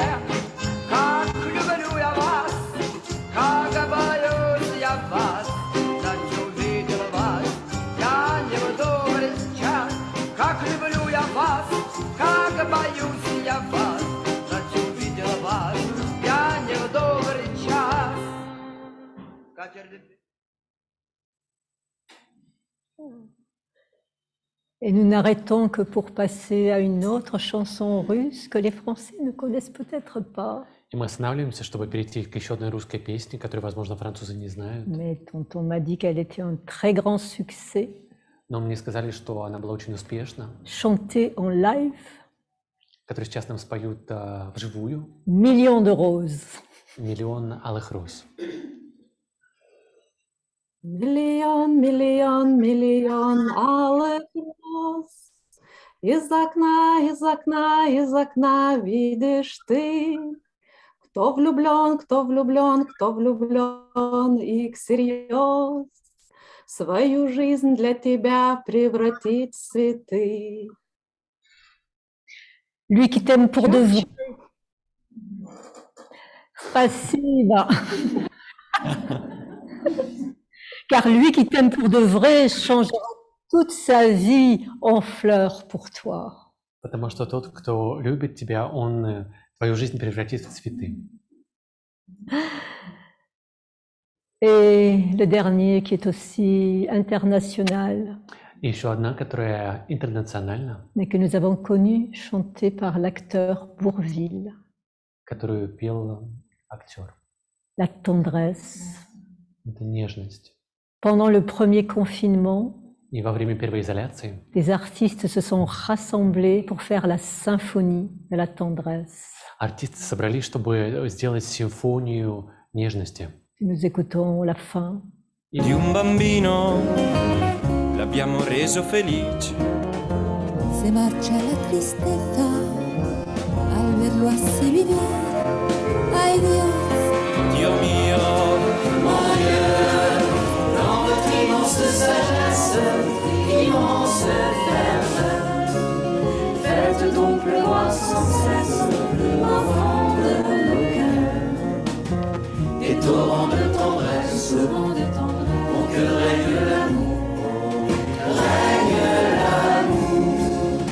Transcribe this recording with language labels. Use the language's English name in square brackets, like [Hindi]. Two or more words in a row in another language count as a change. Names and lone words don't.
[Russian] Как люблю я вас, как боюсь я вас, ночь увидел вас, я не в добрый час. Как люблю я вас, как боюсь я вас, ночь увидел вас, я не в добрый час. [French] Et nous n'arrêtons que pour passer à une autre chanson russe que les Français ne connaissent peut-être pas. [Russian] И мы останавливаемся, чтобы перейти к еще одной русской песне, которую, возможно, французы не знают. [French] Mais tonton m'a dit qu'elle était un très grand succès, [Russian] Но мне сказали, что она была очень успешна, [French] chantée en live, [Russian] которую сейчас нам споют вживую. [French] Millions de roses. [Russian] «Миллион алых роз». Миллион, миллион, миллион алых роз. Из окна, из окна, из окна видишь ты. Кто влюблен, кто влюблен, кто влюблен и всерьез свою жизнь для тебя превратит в цветы. [French] Lui qui t'aime pour de vrai. [Russian] Спасибо. [French] Car lui qui t'aime pour de vrai changera toute sa vie en fleurs pour toi. [Russian] Потому что тот, кто любит тебя, он твою жизнь превратит в цветы. [French] Et le dernier qui est aussi international, [Russian] И еще одна, которая интернациональна, [French] mais que nous avons connue, chantée par l'acteur Bourvil. [Russian] которую пел актер. [French] La tendresse. [Russian] Это нежность. [French] Pendant le premier confinement, [Russian] И во время первой изоляции [French] les artistes se sont rassemblés pour faire la symphonie de la tendresse. [Russian] артисты собрались, чтобы сделать симфонию нежности. [French] Nous écoutons la fin. [Italian] Di un bambino l'abbiamo reso felice. [Spanish] Se marcha la tristeza al verlo así vivir. Ay Dios, [Italian] Dio mio, [French] Mon Dieu, dans votre immense sagesse, immense ferveur, faites donc pleuvoir sans cesse l'enfant de nos cœurs. Des torrents de tendresse, mon cœur règne l'amour, règne l'amour.